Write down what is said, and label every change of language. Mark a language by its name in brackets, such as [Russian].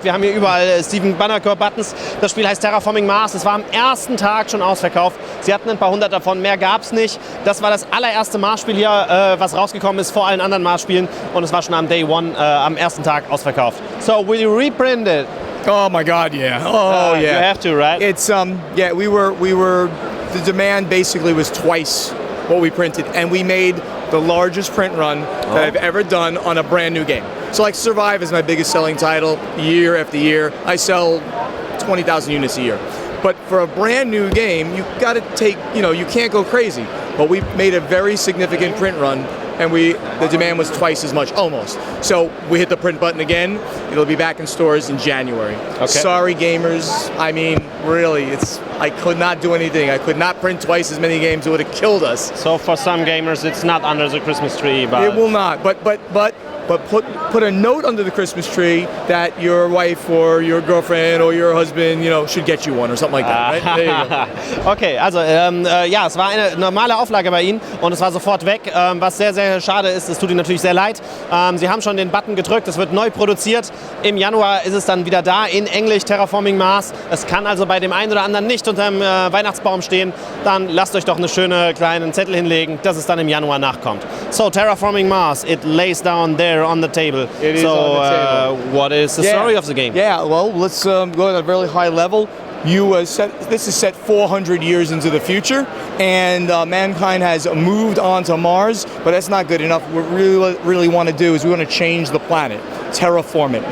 [German] Wir haben hier überall Stephen Bonnecker-Buttons. Das Spiel heißt Terraforming Mars. Es war am ersten Tag schon ausverkauft. Sie hatten ein paar hundert davon, mehr gab es nicht. Das war das allererste Mars-Spiel hier, was rausgekommen ist vor allen anderen Mars-Spielen. Und es war schon am Day One, am ersten Tag ausverkauft. [English] So, will you reprint it? Oh my God, yeah. Yeah. You have to, right? It's we were the demand basically was twice what we printed, and we made the largest print run that I've ever done on a brand new game. So like Survive is my biggest selling title year after year. I sell 20,000 units a year. But for a brand new game, you got to take, you can't go crazy. But we made a very significant print run, and the demand was twice as much, almost. So we hit the print button again. It'll be back in stores in January. Okay. Sorry, gamers. I mean, really, I could not do anything. I could not print twice as many games. It would have killed us. So for some gamers, it's not under the Christmas tree, but it will not. But put a note under the Christmas tree that your wife or your girlfriend or your husband, should get you one or something like that. Right? There you go. [German] Okay, also es war eine normale Auflage bei Ihnen und es war sofort weg, was sehr, sehr schade ist. Es tut Ihnen natürlich sehr leid. Sie haben schon den Button gedrückt, es wird neu produziert. Im Januar ist es dann wieder da, in Englisch, Terraforming Mars. Es kann also bei dem einen oder anderen nicht unterm Weihnachtsbaum stehen. Dann lasst euch doch eine schöne kleinen Zettel hinlegen, dass es dann im Januar nachkommt. [English] So, Terraforming Mars, it lays down there on the table. It is on the table. What is the story of the game? Yeah, well, let's go at a really high level. This is set 400 years into the future, and mankind has moved on to Mars, but that's not good enough. What we really want to do is we want to change the planet, terraform it.